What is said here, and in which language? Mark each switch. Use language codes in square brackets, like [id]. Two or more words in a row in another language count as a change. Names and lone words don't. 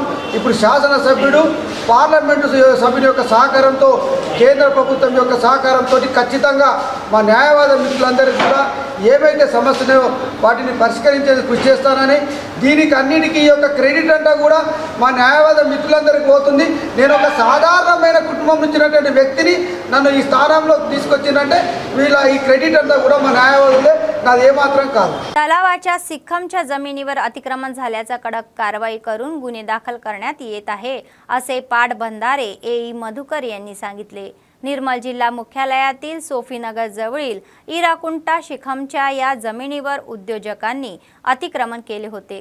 [te] ఇప్పుడు శాసనసభ్యుడు, పార్లమెంటు సభ్యుని యొక్క సహకారంతో, కేంద్ర ప్రభుత్వం యొక్క సహకారంతో ఖచ్చితంగా మా న్యాయవాద మిత్రులందరికీ కూడా ఏవైతే సమస్యలు వాటిని పరిష్కరించేందుకు కృషి చేస్తానని, దీనికి అన్నిటికీ ఈ యొక్క క్రెడిట్ అంతా కూడా మా న్యాయవాద మిత్రులందరికీ పోతుంది. నేను ఒక సాధారణమైన కుటుంబం నుంచినటువంటి వ్యక్తిని నన్ను ఈ స్థానంలో తీసుకొచ్చిందంటే వీళ్ళ ఈ క్రెడిట్ అంతా కూడా మా న్యాయవాదులే, నాది ఏమాత్రం కాదు. [mr] तलावाच्या सिक्खमच्या जमिनीवर अतिक्रमण झाल्याचा कडक कारवाई करून गुन्हे दाखल करण्यात येत आहे असे पाटबंधारे एई मधुकर यांनी सांगितले. निर्मल जिल्हा मुख्यालयातील सोफीनगर जवळील इराकुंटा शिखमच्या या जमिनीवर उद्योजकांनी अतिक्रमण केले होते.